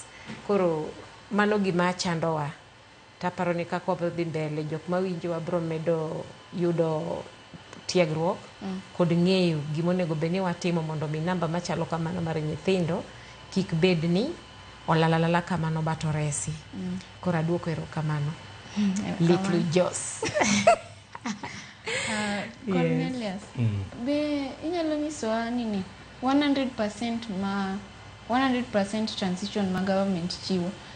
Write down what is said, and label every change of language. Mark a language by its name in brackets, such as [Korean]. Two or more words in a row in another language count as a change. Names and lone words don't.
[Luo (Kenya and Tanzania)] Koro mano gima chandowa. Taparo ni kaka wadhi mbele jok mawinjowa biro medo yudo tiegruok kod ng'eyo gima onego bed ni watimo mondo mi namba machalo kamano mar nyithindo kik bed ni olalalala kamano bato resi. Koro aduoko erokamano. Little Jos. Cornelius, be inyalo nyisowa nini 100% transition ma government chiwo